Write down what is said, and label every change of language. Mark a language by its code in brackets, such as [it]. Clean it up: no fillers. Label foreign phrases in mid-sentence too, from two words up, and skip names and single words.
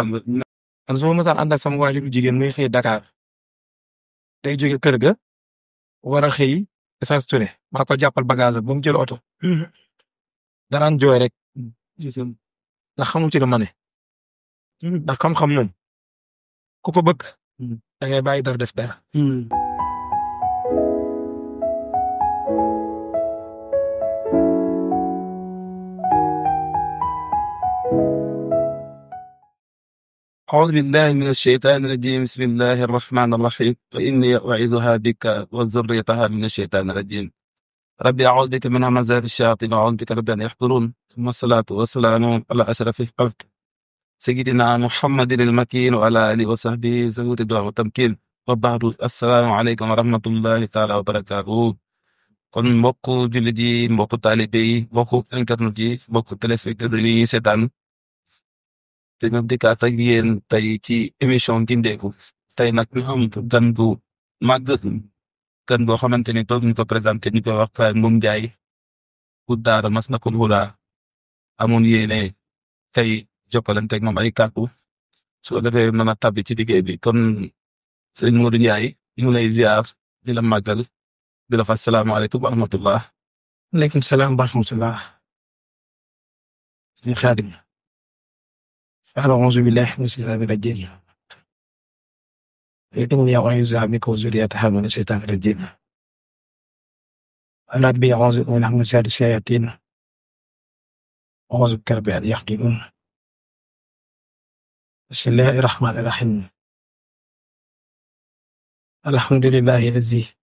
[wo] man su ma mësaan ànd ak sama waajur bu jigéen muy xëy Dakar day jóge kër ga war a xëy Essence Touré maa ko jàppal bagage ba mu jël oto. danaan jooy rek ndax xamu ci lu ma ne. ndax xam-xam moom ku ko bëgg. da ngay bàyyi def dara. [ar] أعوذ بالله من الشيطان الرجيم بسم الله الرحمن الرحيم وإني أعيذها بك وذريتها من الشيطان الرجيم ربي أعوذ بك من همزات الشياطين وأعوذ بك رب أن يحضرون ثم الصلاة والسلام على أشرف الخلق سيدنا محمد المكين وعلى آله وصحبه ذوي الرضوان والتمكين وبعد السلام عليكم ورحمة الله تعالى وبركاته [wo] kon mbokku jullit yi mbokku taalibe yi mbokku internet yi mbokku téléspectateurs yi seetaan dañu dikkaat ak yéen tey ci émission Gindeeku tey nag ñu am gan bu màgg gan boo xamante ni toog ñu ko présenté ñu koy wax Baye Mboup Ndiaye bu daara Masnakul Huda amoon yéene tey jokkalante ak moom ay kàddu soo defee mën a tabbi ci liggéey bi kon sëriñ Modou Ndiaye ñu ngi lay ziar di la màggal di la fa [ar] السلام عليكم ورحمة الله. عليكم السلام ورحمة الله. [wo] ñu xaadim. [ar] أعوذ بالله من الشيطان الرجيم إني أعوذ بك وذريتها من الشيطان الرجيم ربي أعوذ بك من همزات الشياطين أعوذ بك رب أن يحضرون بسم الله الرحمن الرحيم الحمد لله الذي